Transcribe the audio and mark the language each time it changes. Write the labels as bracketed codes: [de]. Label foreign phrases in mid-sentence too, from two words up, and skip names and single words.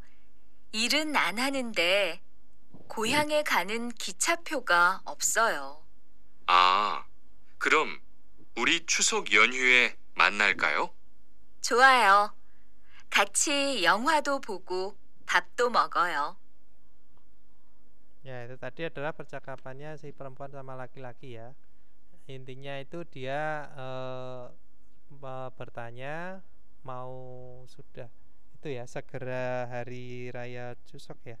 [ko] 일은 안 하는데 고향에 가는 기차표가 없어요. 아, 그럼 우리 추석 연휴에 만날까요? 좋아요. 같이 영화도 보고 밥도 먹어요. [id] Ya, itu tadi adalah percakapannya si perempuan sama laki-laki ya. Intinya itu dia bertanya mau sudah itu ya segera hari raya Chuseok ya.